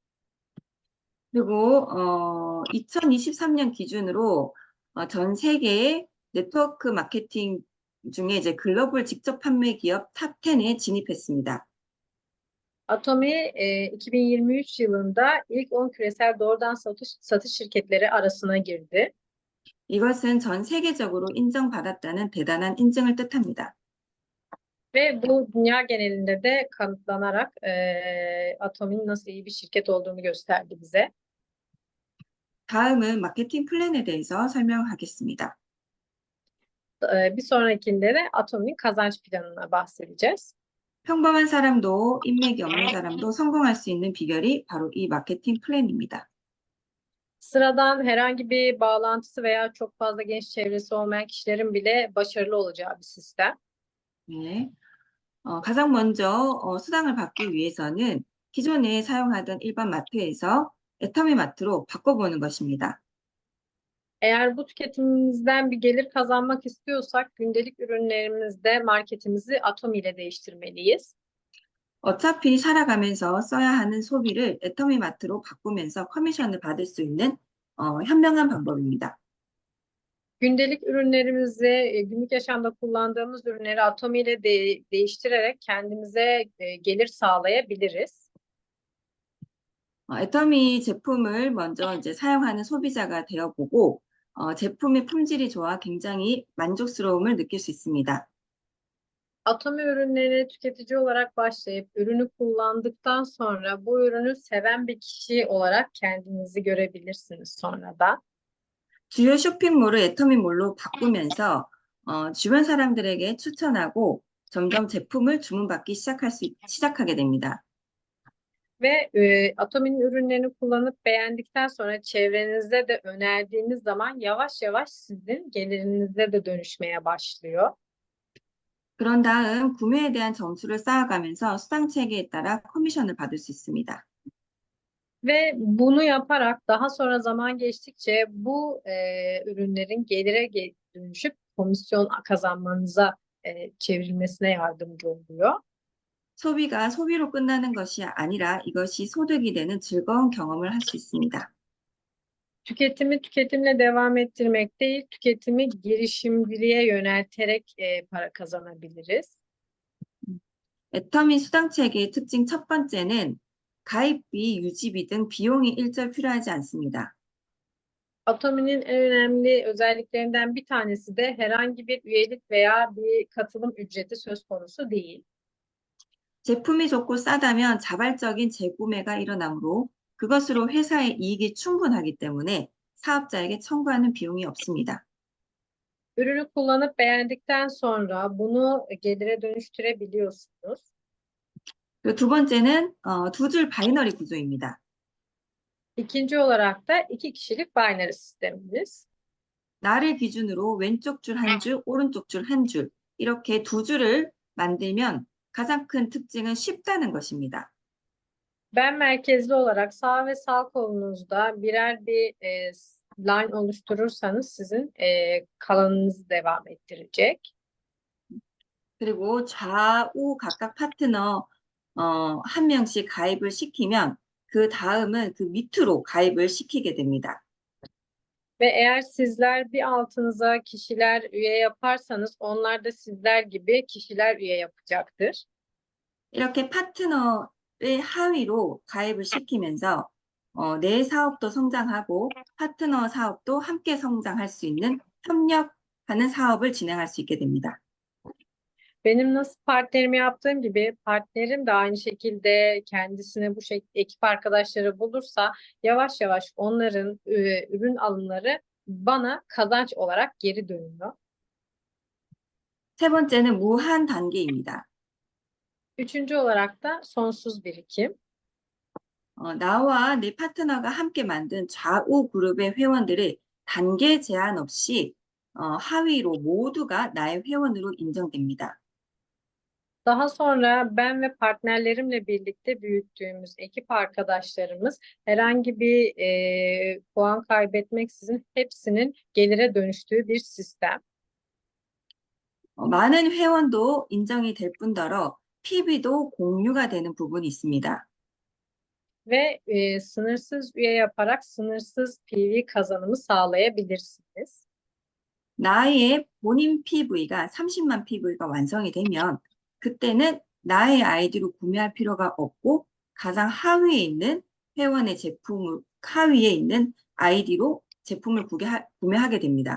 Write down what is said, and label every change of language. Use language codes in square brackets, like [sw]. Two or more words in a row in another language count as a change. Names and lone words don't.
[ko] 그리고 2023년 기준으로 전 세계의 네트워크 마케팅 중에 이제 글로벌 직접 판매 기업 탑 10에 진입했습니다. [tr] Atomi 2023 yılında ilk 10 küresel doğrudan satış şirketleri arasına girdi. [ko] 이것은 전 세계적으로 인정받았다는 대단한 인증을 뜻합니다. [tr] Ve bu dünya genelinde de kanıtlanarak Atomi'nin nasıl iyi bir şirket olduğunu gösterdi bize. [ko] 다음은 마케팅 플랜에 대해서 설명하겠습니다. [tr] Bir sonrakinde de Atomi'nin kazanç planına bahsedeceğiz. [ko] 평범한 사람도 인맥이 없는 사람도 성공할 수 있는 비결이 바로 이 마케팅 플랜입니다. [tr] Sıradan herhangi bir bağlantısı veya çok fazla geniş çevresi olmayan kişilerin bile başarılı olacağı bir sistem. [ko] 네. 가장 먼저 수당을 받기 위해서는 기존에 사용하던 일반 마트에서 애터미 마트로 바꿔보는 것입니다. [tr] Eğer bu tüketiminizden bir gelir kazanmak istiyorsak gündelik ürünlerimizde marketimizi Atomi ile değiştirmeliyiz. [ko] 어차피 살아가면서 써야 하는 소비를 애터미 마트로 바꾸면서 커미션을 받을 수 있는 현명한 방법입니다. [tr] Gündelik ürünlerimizi, günlük yaşamda kullandığımız ürünleri Atomi ile değiştirerek kendimize gelir sağlayabiliriz. [ko] 애터미 제품을 먼저 이제 사용하는 소비자가 되어보고 제품의 품질이 좋아 굉장히 만족스러움을 느낄 수 있습니다. [tr] Atomi ürünlerine tüketici olarak başlayıp ürünü kullandıktan sonra bu ürünü seven bir kişi olarak kendinizi görebilirsiniz sonradan. [ko] 주요 쇼핑몰을 애터미몰로 바꾸면서 주변 사람들에게 추천하고 점점 제품을 주문받기 시작하게 됩니다. [tr] Ve Atomi'nin ürünlerini kullanıp beğendikten sonra çevrenizde de önerdiğiniz zaman yavaş yavaş sizin gelirinize de dönüşmeye başlıyor. [ko] 그런 다음 구매에 대한 점수를 쌓아가면서 수당 체계에 따라 커미션을 받을 수 있습니다. [tr] Ve bunu yaparak daha sonra zaman geçtikçe bu ürünlerin gelire dönüşüp komisyon kazanmanıza çevrilmesine yardımcı oluyor. [ko] 소비가 소비로 끝나는 것이 아니라 이것이 소득이 되는 즐거운 경험을 할 수 있습니다. [tr] Tüketimi tüketimle devam ettirmek değil, tüketimi girişimciliğe yönelterek para kazanabiliriz. [ko] 애터미 수당 체계의 특징 첫 번째는 가입비, 유지비 등 비용이 일절 필요하지 않습니다. [tr] Atomi'nin en önemli özelliklerinden bir tanesi de herhangi bir üyelik veya bir katılım ücreti söz konusu değil. [ko] 제품이 좋고 싸다면 자발적인 재구매가 일어나므로 그것으로 회사의 이익이 충분하기 때문에 사업자에게 청구하는 비용이 없습니다. [tr] Ürünü kullanıp beğendikten sonra bunu gelire dönüştürebiliyorsunuz. [ko] 그리고 두 번째는 두 줄 바이너리 구조입니다. [tr] İkinci olarak da iki kişilik binary sistemimiz. [ko] 나를 기준으로 왼쪽 줄 한 줄, 오른쪽 줄 한 줄, 이렇게 두 줄을 만들면 가장 큰 특징은 쉽다는 것입니다. [tr] Ben merkezli olarak sağ ve sağ kolunuzda birer bir line oluşturursanız sizin kalanınızı devam ettirecek. [ko] 그리고 좌우 각각 파트너 한 명씩 가입을 시키면 그 다음은 그 밑으로 가입을 시키게 됩니다. [tr] Ve eğer sizler bir altınıza kişiler üye yaparsanız onlar da sizler gibi kişiler üye yapacaktır. [ko] 이렇게 파트너의 하위로 가입을 시키면서 내 사업도 성장하고 파트너 사업도 함께 성장할 수 있는 협력하는 사업을 진행할 수 있게 됩니다. [tr] Benim nasıl partnerimi yaptığım gibi partnerim de aynı şekilde kendisine bu ekip arkadaşları bulursa yavaş yavaş onların ürün alımları bana kazanç olarak geri dönüyor. [ko] 세 번째는 무한 단계입니다. [tr] Üçüncü olarak da sonsuz birikim. [ko] 나와 내 파트너가 함께 만든 좌우 그룹의 회원들을 단계 제한 없이 하위로 모두가 나의 회원으로 인정됩니다. [tr] Daha sonra ben ve partnerlerimle birlikte büyüttüğümüz ekip arkadaşlarımız herhangi bir puan kaybetmeksizin hepsinin gelire dönüştüğü bir sistem. [ko] 많은 회원도 인정이 될 뿐더러 PB도 공유가 되는 부분이 있습니다. [tr] Ve sınırsız üye yaparak sınırsız PV kazanımı sağlayabilirsiniz. [ko] 나의 본인 PV가 30만 PV가 완성이 되면 그때는 나의 아이디로 구매할 필요가 없고 가장 하위에 있는 회원의 제품을 하위에 있는 아이디로 제품을 구매하게 됩니다.